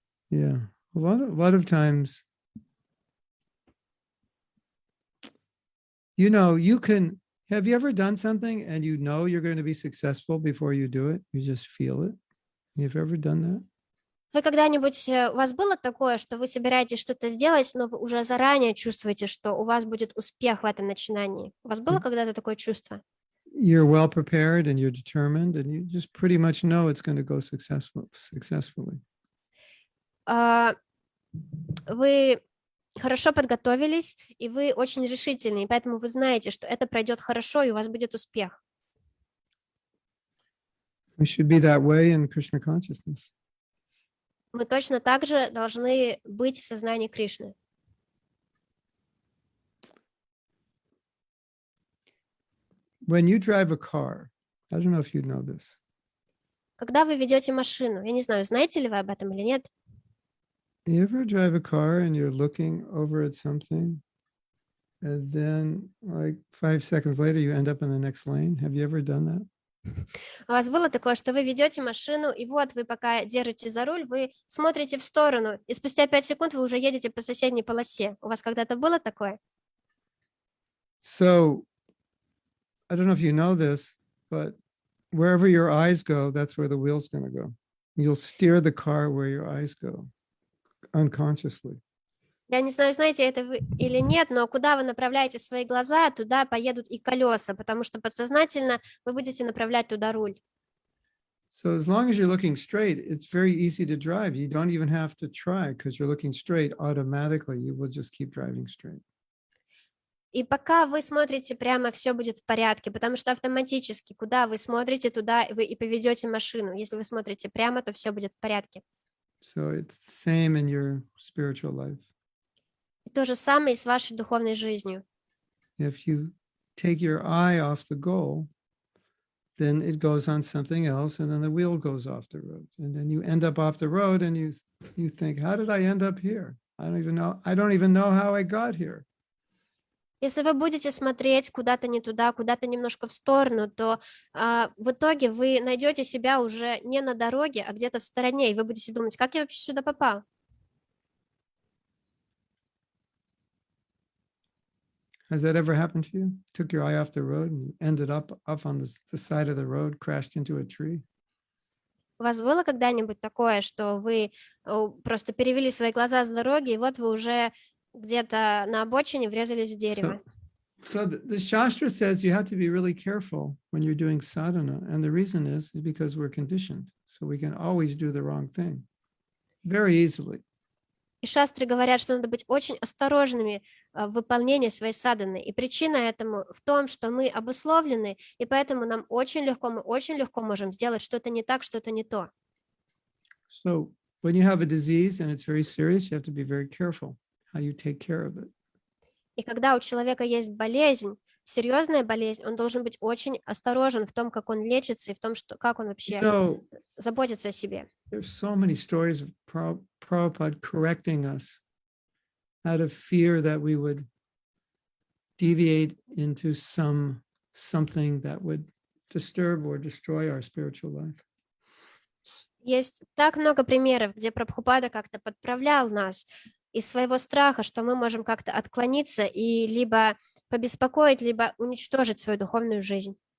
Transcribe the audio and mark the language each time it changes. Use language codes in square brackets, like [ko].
[en] Yeah. A lot of times, you can, have you ever done something and you're going to be successful before you do it? You just feel it. You've ever done that? [ru] Вы когда-нибудь, у вас было такое, что вы собираетесь что-то сделать, но вы уже заранее чувствуете, что у вас будет успех в этом начинании? У вас было когда-то такое чувство? [en] You're well prepared and you're determined and you just pretty much know it's going to go successfully. [ru] Вы хорошо подготовились, и вы очень решительны, и поэтому вы знаете, что это пройдет хорошо, и у вас будет успех. [en] We should be that way in Krishna consciousness. [ru] Мы точно так же должны быть в сознании Кришны. [en] When you drive a car, I don't know if you know this. [ru] Когда вы ведете машину, я не знаю, знаете ли вы об этом или нет? [en] You ever drive a car and you're looking over at something and then like 5 seconds later you end up in the next lane? Have you ever done that? [ru] У вас было такое, что вы ведете машину, и вот вы пока держите за руль, вы смотрите в сторону, и спустя 5 секунд вы уже едете по соседней полосе. У вас когда-то было такое? [en] So, I don't know if you know this, but wherever your eyes go, that's where the wheel's going to go. You'll steer the car where your eyes go, unconsciously. [ru] Я не знаю, знаете это вы или нет, но куда вы направляете свои глаза, туда поедут и колеса, потому что подсознательно вы будете направлять туда руль. [en] So as long as you're looking straight, it's very easy to drive. You don't even have to try because you're looking straight automatically. You will just keep driving straight. [ru] И пока вы смотрите прямо, все будет в порядке, потому что автоматически, куда вы смотрите, туда вы и поведете машину. Если вы смотрите прямо, то все будет в порядке. [en] So it's the same in your spiritual life. [ru] И то же самое и с вашей духовной жизнью. [en] If you take your eye off the goal, then it goes on something else, and then the wheel goes off the road. And then you end up off the road and you think, how did I end up here? I don't even know how I got here. [ru] Если вы будете смотреть куда-то не туда, куда-то немножко в сторону, то в итоге вы найдете себя уже не на дороге, а где-то в стороне, и вы будете думать, как я вообще сюда попал? [en] Has that ever happened to you? Took your eye off the road and you ended up on the side of the road, crashed into a tree? [ru] У вас было когда-нибудь такое, что вы просто перевели свои глаза с дороги, и вот вы уже где-то на обочине врезались в дерево? [en] So the Shastra says you have to be really careful when you're doing sadhana. And the reason is because we're conditioned. So we can always do the wrong thing very easily. [ru] И шастры говорят, что надо быть очень осторожными в выполнении своей садханы. И причина этому в том, что мы обусловлены, и поэтому нам мы очень легко можем сделать что-то не так, что-то не то. [en] So when you have a disease and it's very serious, you have to be very careful how you take care of it. [ru] И когда у человека есть болезнь, серьезная болезнь, он должен быть очень осторожен в том, как он лечится, и в том, как он вообще заботится о себе. [en] There's so many stories of Prabhupada correcting us out of fear that we would deviate into something that would disturb or destroy our spiritual life. [ru] Есть так много примеров, где Прабхупада как-то подправлял нас из своего страха, что мы можем как-то отклониться и либо побеспокоить, либо уничтожить свою духовную жизнь.